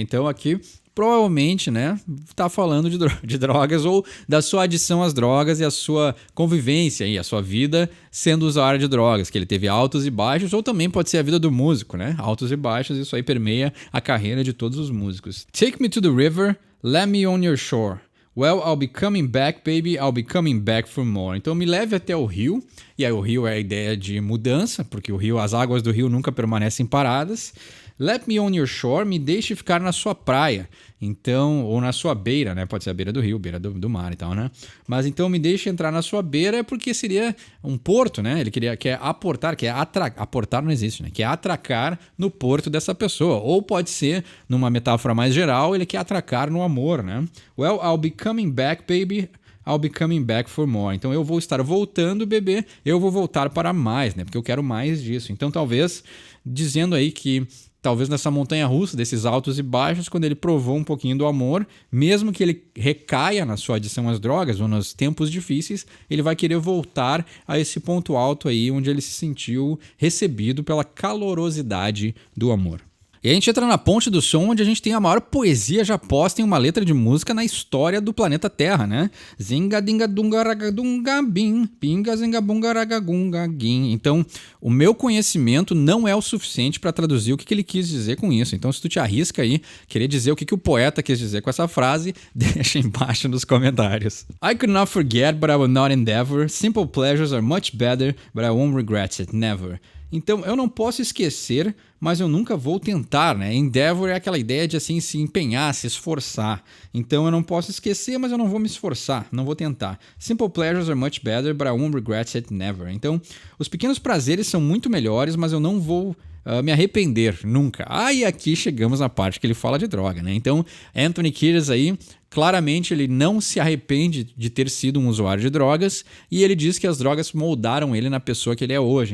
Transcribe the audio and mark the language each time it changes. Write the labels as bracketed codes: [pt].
[pt] Então aqui provavelmente, né, tá falando de drogas ou da sua adição às drogas e a sua convivência e a sua vida sendo usuário de drogas, que ele teve altos e baixos, ou também pode ser a vida do músico, né? Altos e baixos, isso aí permeia a carreira de todos os músicos. [en] Take me to the river, let me on your shore. Well, I'll be coming back, baby, I'll be coming back for more. [pt] Então me leve até o rio, e aí o rio é a ideia de mudança, porque o rio, as águas do rio nunca permanecem paradas. [en] Let me on your shore, [pt] me deixe ficar na sua praia. Então, ou na sua beira, né? Pode ser a beira do rio, beira do mar e tal, né? Mas então me deixe entrar na sua beira porque seria um porto, né? Ele quer aportar, aportar não existe, né? Quer atracar no porto dessa pessoa. Ou pode ser, numa metáfora mais geral, ele quer atracar no amor, né? [en] Well, I'll be coming back, baby. I'll be coming back for more. [pt] Então eu vou estar voltando, bebê. Eu vou voltar para mais, né? Porque eu quero mais disso. Então talvez, dizendo aí que talvez nessa montanha-russa, desses altos e baixos, quando ele provou um pouquinho do amor, mesmo que ele recaia na sua adição às drogas ou nos tempos difíceis, ele vai querer voltar a esse ponto alto aí, onde ele se sentiu recebido pela calorosidade do amor. E a gente entra na ponte do som, onde a gente tem a maior poesia já posta em uma letra de música na história do planeta Terra, né? Zinga dinga dunga ragadunga bim, pinga zinga bunga ragagunga guim. Então, o meu conhecimento não é o suficiente para traduzir o que ele quis dizer com isso. Então, se tu te arrisca aí, querer dizer o que o poeta quis dizer com essa frase, deixa embaixo nos comentários. [en] I could not forget, but I will not endeavor. Simple pleasures are much better, but I won't regret it, never. [pt] Então, eu não posso esquecer, mas eu nunca vou tentar, né? Endeavor é aquela ideia de assim se empenhar, se esforçar. Então, eu não posso esquecer, mas eu não vou me esforçar, não vou tentar. [en] Simple pleasures are much better, but I won't regret it never. [pt] Então, os pequenos prazeres são muito melhores, mas eu não vou me arrepender nunca. E aqui chegamos na parte que ele fala de droga, né? Então, Anthony Kiedis aí, claramente ele não se arrepende de ter sido um usuário de drogas e ele diz que as drogas moldaram ele na pessoa que ele é hoje.